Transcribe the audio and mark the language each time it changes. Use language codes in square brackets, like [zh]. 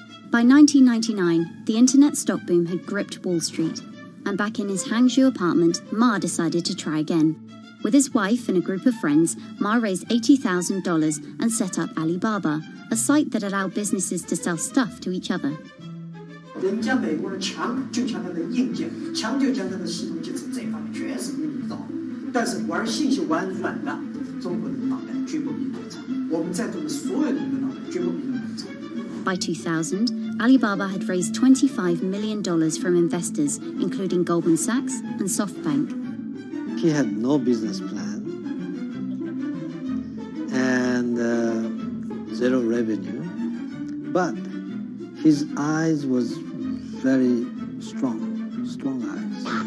[en] By 1999, the internet stock boom had gripped Wall Street, and back in his Hangzhou apartment, Ma decided to try again. With his wife and a group of friends, Ma raised $80,000 and set up Alibaba, a site that allowed businesses to sell stuff to each other. [zh] 人家美国人强就强它的硬件，强就强它的系统建设，这方面确实比你早。但是玩信息玩软的，中国人的脑袋绝不比你长。我们在座的所有人的脑袋绝不比你们长。 [en] By 2000, Alibaba had raised $25 million from investors, including Goldman Sachs and SoftBank. He had no business plan and zero revenue, but his eyes was very strong eyes.